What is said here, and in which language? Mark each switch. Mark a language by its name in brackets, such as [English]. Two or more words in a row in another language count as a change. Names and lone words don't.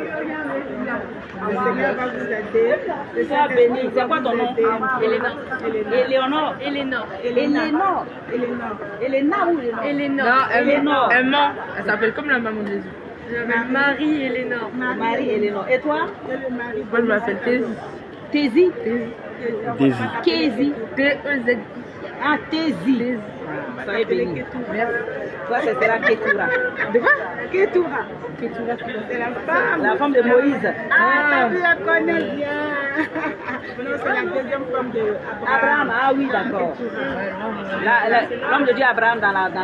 [French] Le Seigneur va vous aider. Le Sois béni. C'est quoi ton nom? Elena. Éléonore. Éléonore. Éléonore. Éléna ou Éléonore? Non, Éléonore. elle ment. Elle s'appelle comme la maman de Jésus. Je m'appelle Marie Éléonore. Marie Éléonore. Et toi? Moi, je m'appelle Tézi. Tézi? Daisy. Kézi. T-E-Z. Ah, Tézi. Soyez béni. Toi, ce sera Kétoura. De quoi? Kétoura. Kétoura, c'est la femme. La femme de Moïse. Ah, tu la connais bien. Non, c'est la deuxième femme de Abraham. Ah oui, d'accord. L'homme de Dieu Abraham dans la